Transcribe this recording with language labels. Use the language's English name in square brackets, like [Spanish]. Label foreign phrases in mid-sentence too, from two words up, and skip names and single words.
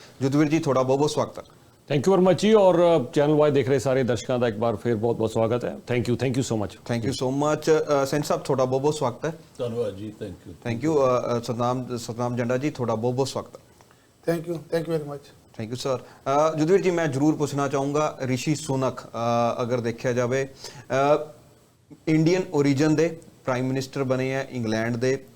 [Punjabi] ਜੁਦਵੀਰ ਜੀ, ਤੁਹਾਡਾ ਬਹੁਤ ਬਹੁਤ ਸਵਾਗਤ ਹੈ। [English] thank you very much ji. [Hindi] और चैनल वाई देख रहे सारे दर्शकों का एक बार फिर बहुत बहुत स्वागत है। [English] thank you so much. thank you so much. [Punjabi] ਸੈਂਟ ਸਾਹਿਬ, ਤੁਹਾਡਾ ਬਹੁਤ ਬਹੁਤ ਸਵਾਗਤ ਹੈ। ਧੰਨਵਾਦ ਜੀ, [English] thank you. [Punjabi] ਸਤਨਾਮ ਜੰਡਾ ਜੀ, ਤੁਹਾਡਾ ਬਹੁਤ ਬਹੁਤ ਸਵਾਗਤ ਹੈ। [English] thank you very much. thank you sir. [Punjabi] ਜੁਦਵੀਰ ਜੀ, ਮੈਂ ਜ਼ਰੂਰ ਪੁੱਛਣਾ ਚਾਹੂੰਗਾ, ਰਿਸ਼ੀ ਸੁਨਕ ਅਗਰ ਦੇਖਿਆ ਜਾਵੇ [English] Indian origin [Punjabi] ਦੇ [English] prime minister [Punjabi] ਬਣੇ ਆ ਇੰਗਲੈਂਡ ਦੇ।